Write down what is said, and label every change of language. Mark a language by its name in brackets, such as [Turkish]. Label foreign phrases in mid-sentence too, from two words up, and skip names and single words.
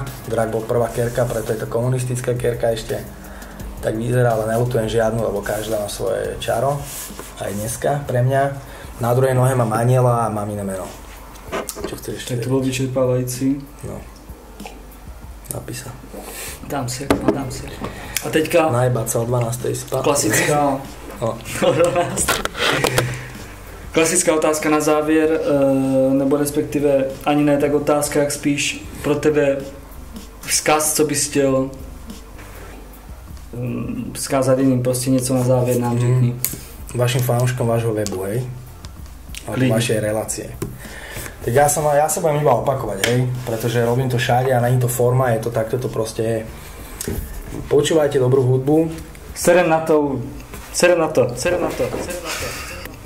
[Slovak] Drak bol prvá kerka, preto je to komunistická kerka ešte. Tak vyzerá, ale neľutujem žiadnu, lebo každá má svoje čaro. Aj dneska pre mňa. Na druhej nohe mám aniela a mamine meno. Čo chceš ešte? Tak to bol vyčerpávající. No. Napísa. Dám si. [Czech] A teďka... [Slovak] Najbať sa o 12. spát. [Czech] Klasická... No. Klasická otázka na závěr, nebo respektive ani ne tak otázka, jak spíš pro tebe vzkaz, co bys chtěl vzkázat jiným, prostě něco na závěr nám řekni. [Slovak] Vašim fanúškom vášho webu, hej? Alebo vašej relácie. Tak ja sa budem iba opakovať, hej? Pretože robím to všade a není to forma, je to takto, to proste je. Počúvajte dobrú hudbu. Serem na to.